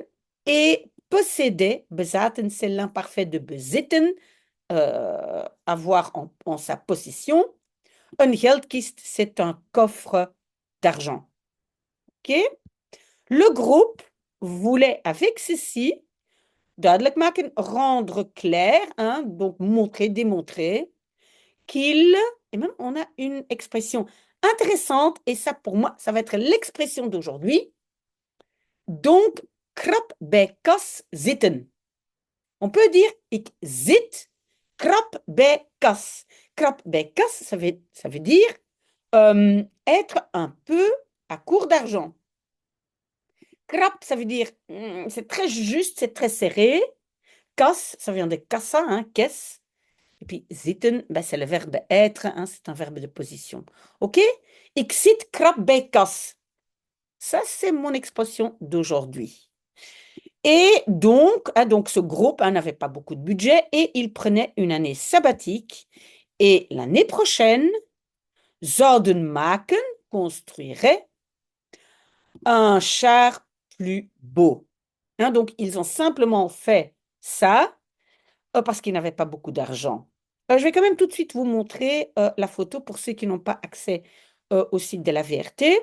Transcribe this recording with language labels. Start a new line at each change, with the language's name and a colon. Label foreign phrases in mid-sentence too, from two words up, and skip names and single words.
French: Et posséder, bezaten, c'est l'imparfait de bezitten, avoir en sa possession. Un geldkist, c'est un coffre d'argent. Ok? Le groupe voulait avec ceci
Dutch: duidelijk maken,
French: rendre clair, hein, donc montrer, démontrer qu'il, et même on a une expression intéressante, et ça pour moi, ça va être l'expression d'aujourd'hui. Donc,
Dutch: krap bij kas zitten.
French: On peut dire,
Dutch: ik zit krap bij kas. Krap bij kas,
French: ça veut dire être un peu à court d'argent. Krap, ça veut dire, c'est très juste, c'est très serré. Kas, ça vient de kassa, hein, caisse. Et puis zitten, ben, c'est le verbe être, hein, c'est un verbe de position.
Dutch: OK? Ik zit krap bij kas.
French: Ça, c'est mon expression d'aujourd'hui. Et donc, donc ce groupe n'avait pas beaucoup de budget et il prenait une année sabbatique. Et l'année prochaine,
Dutch: zouden maken,
French: construirait un char plus beau. Hein, donc, ils ont simplement fait ça parce qu'ils n'avaient pas beaucoup d'argent. Je vais quand même tout de suite vous montrer la photo pour ceux qui n'ont pas accès au site de la VRT.